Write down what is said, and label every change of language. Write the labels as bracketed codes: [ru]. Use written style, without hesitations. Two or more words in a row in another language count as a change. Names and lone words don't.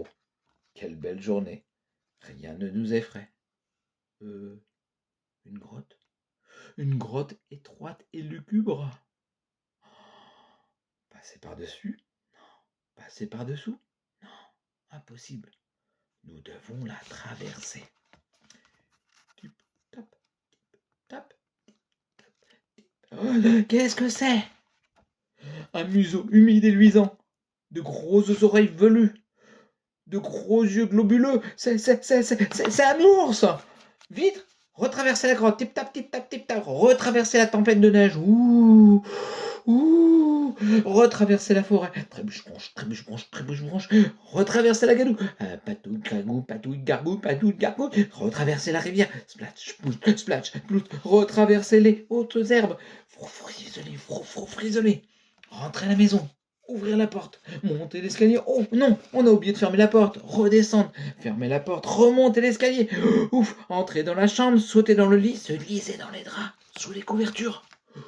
[fr] Quelle belle journée. Rien ne nous effraie. Une grotte. Une grotte étroite et lugubre. Passer par-dessus? Non. Passer par-dessous? Non. Impossible. Nous devons la traverser. Tip, tap, tip, tap, tip, tap, tip. Oh, qu'est-ce que c'est? Un museau humide et luisant. De grosses oreilles velues. De gros yeux globuleux. C'est un ours. Vite, retraverser la grotte. Tip tap, tip tap, tip tap. Retraverser la tempête de neige. Ouh, ouh. Retraverser la forêt. Trébuche branche, trébuche branche, trébuche branche. Retraverser la gadoue. Patouille, gargouille, patouille, gargouille, patouille, gargouille. Retraverser la rivière. Splatch, splout, splatch, splout. Retraverser les hautes herbes. Frisonner, frisonner. Rentrer à la maison. Ouvrir la porte, monter l'escalier. Oh non, on a oublié de fermer la porte. Redescendre, fermer la porte, remonter l'escalier. Ouf, entrer dans la chambre, sauter dans le lit, se glisser dans les draps, sous les couvertures.